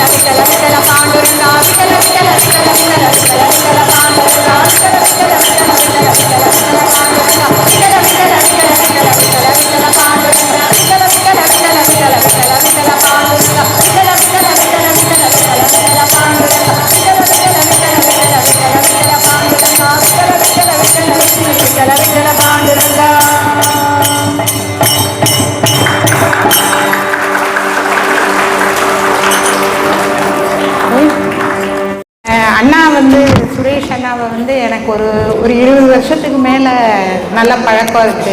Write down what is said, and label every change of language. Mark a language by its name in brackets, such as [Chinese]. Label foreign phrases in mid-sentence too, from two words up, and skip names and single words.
[Telugu] విఠల విఠల పాండురంగ విఠల విఠల విఠల విఠల విఠల విఠల పాండురంగ విఠల విఠల విఠల విఠల విఠల విఠల పాండురంగ విఠల విఠల విఠల విఠల విఠల విఠల పాండురంగ విఠల విఠల విఠల విఠల విఠల విఠల పాండురంగ విఠల విఠల విఠల విఠల విఠల విఠల పాండురంగ విఠల విఠల విఠల విఠల విఠల విఠల పాండురంగ విఠల విఠల విఠల విఠల విఠల పాండురంగ. [Tamil] அண்ணா வந்து சுரேஷ் அண்ணாவை வந்து எனக்கு ஒரு 20 வருஷத்துக்கு மேலே நல்ல பழக்கம் இருக்குது.